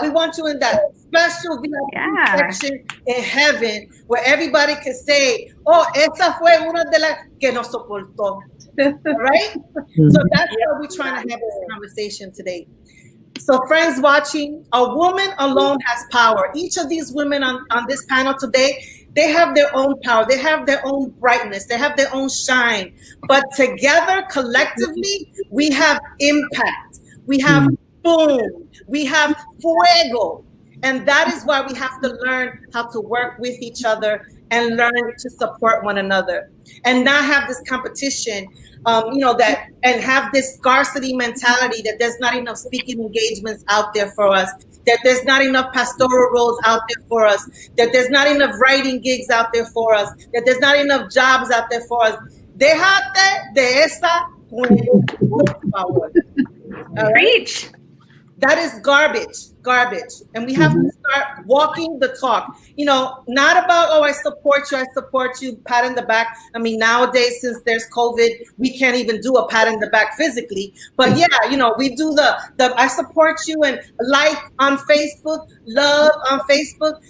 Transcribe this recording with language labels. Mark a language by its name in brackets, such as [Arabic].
[English] We want you in that special VIP section in heaven where everybody can say, "Oh, [Spanish] esa fue una de las que nos soportó." [English] Right? So that's why we're trying to have this conversation today. So friends watching, a woman alone has power. Each of these women on this panel today They have their own power. They have their own brightness. They have their own shine. But together, collectively, we have impact. We have boom. We have fuego. And that is why we have to learn how to work with each other and learn to support one another and not have this competition, that and have this scarcity mentality that there's not enough speaking engagements out there for us, that there's not enough pastoral roles out there for us, that there's not enough writing gigs out there for us, that there's not enough jobs out there for us. [Spanish] Déjate de esa juego, por favor. [English] Preach. That is garbage. And we have to start walking the talk. Not about, oh, I support you, pat in the back. I mean, nowadays, since there's COVID, we can't even do a pat in the back physically. But yeah, we do the I support you and like on Facebook, love on Facebook.